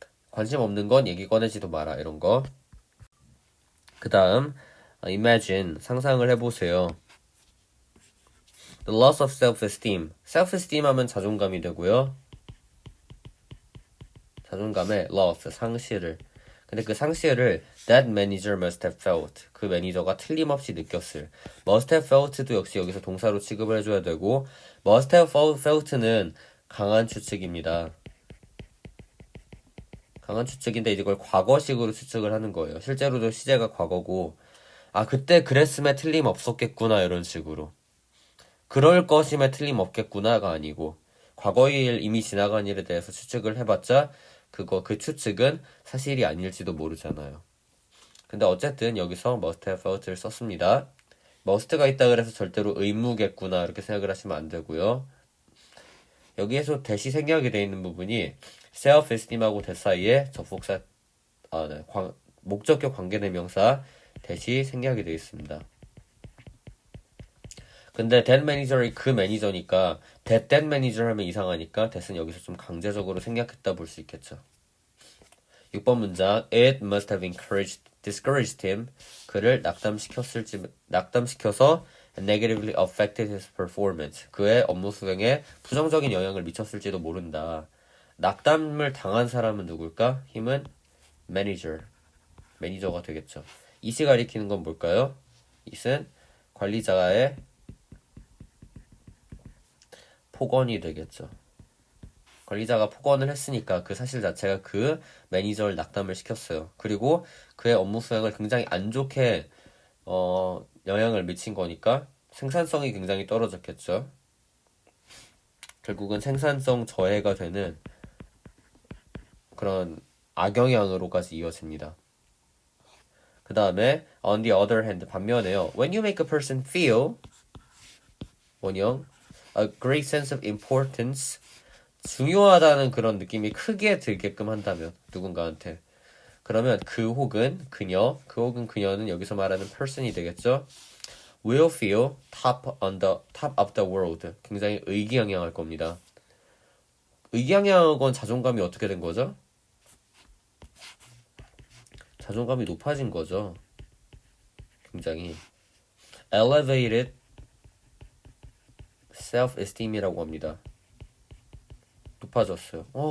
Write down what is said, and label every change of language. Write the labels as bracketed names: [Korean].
[Korean] 관심 없는 건 얘기 꺼내지도 마라. 이런 거. 그 다음 imagine, 상상을 해보세요. [English] The loss of self-esteem. self-esteem [Korean] 하면 자존감이 되고요. 자존감의 loss, 상실을. 근데 그 상실을 [English] that manager must have felt. [Korean] 그 매니저가 틀림없이 느꼈을. [English] must have felt [Korean] 도 역시 여기서 동사로 취급을 해줘야 되고, must have felt는 강한 추측입니다. 강한 추측인데 이걸 과거식으로 추측을 하는 거예요. 실제로도 시제가 과거고, 그때 그랬음에 틀림없었겠구나 이런 식으로. 그럴 것임에 틀림없겠구나가 아니고, 과거의 일, 이미 지나간 일에 대해서 추측을 해봤자 그 추측은 사실이 아닐지도 모르잖아요. 근데 어쨌든 여기서 [English] must have felt [Korean] 를 썼습니다. must가 있다 그래서 절대로 의무겠구나 이렇게 생각을 하시면 안 되고요. 여기에서 that이 생략이 되어 있는 부분이 self-esteem하고 that 사이에 접속사, 목적격 관계대명사 that이 생략이 되어 있습니다. 근데 [English] that manager [Korean] 이 그 매니저니까 that manager 하면 이상하니까 that은 여기서 좀 강제적으로 생략했다 볼 수 있겠죠. 6번 문장 [English] It must have discouraged him. [Korean] 그를 낙담시켜서 [English] negatively affected his performance. [Korean] 그의 업무 수행에 부정적인 영향을 미쳤을지도 모른다. 낙담을 당한 사람은 누굴까? 힘은 매니저가 되겠죠. it이 가리키는 건 뭘까요? it은 관리자의 폭언이 되겠죠. 관리자가 폭언을 했으니까 그 사실 자체가 그 매니저를 낙담을 시켰어요. 그리고 그의 업무 수행을 굉장히 안 좋게 영향을 미친 거니까 생산성이 굉장히 떨어졌겠죠. 결국은 생산성 저해가 되는 그런 악영향으로까지 이어집니다. 그 다음에 [English] on the other hand, [Korean] 반면에요. [English] When you make a person feel [Korean] 원형 [English] a great sense of importance, [Korean] 중요하다는 그런 느낌이 크게 들게끔 한다면 누군가한테, 그러면 그 혹은 그녀는 여기서 말하는 person이 되겠죠. [English] will feel top of the world, [Korean] 굉장히 의기양양할 겁니다. 의기양양한 건 자존감이 어떻게 된 거죠? 자존감이 높아진 거죠. 굉장히 [English] elevated self-esteem [Korean] 이라고 합니다. 높아졌어요.